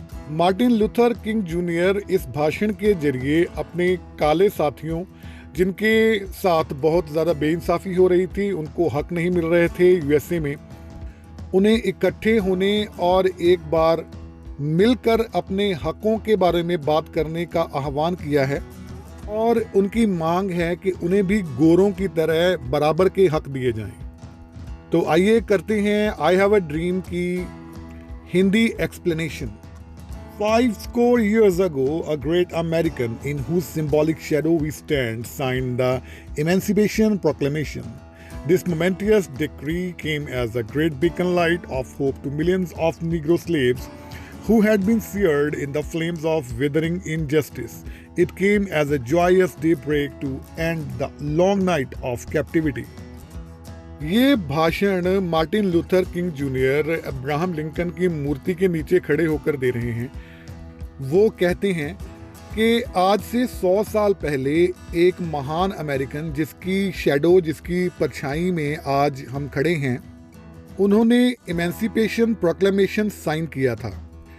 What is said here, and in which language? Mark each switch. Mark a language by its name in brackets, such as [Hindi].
[Hindi] Martin Luther king junior इस भाषण के जरिए अपने काले साथियों, जिनके साथ बहुत ज़्यादा बेइंसाफ़ी हो रही थी, उनको हक नहीं मिल रहे थे यूएसए में, उन्हें इकट्ठे होने और एक बार मिलकर अपने हकों के बारे में बात करने का आह्वान किया है। और उनकी मांग है कि उन्हें भी गोरों की तरह बराबर के हक दिए जाएं। तो आइए करते हैं आई हैव अ ड्रीम की Hindi explanation. [English] 5 years ago, a great American in whose symbolic shadow we stand signed the Emancipation Proclamation. This momentous decree came as a great beacon light of hope to millions of Negro slaves who had been seared in the flames of withering injustice. It came as a joyous daybreak to end the long night of captivity. [Hindi] ये भाषण Martin Luther king junior Abraham Lincoln की मूर्ति के नीचे खड़े होकर दे रहे हैं। वो कहते हैं कि आज से 100 साल पहले एक महान अमेरिकन, जिसकी शैडो, जिसकी परछाई में आज हम खड़े हैं, उन्होंने इमेंसिपेशन प्रोक्लेमेशन साइन किया था।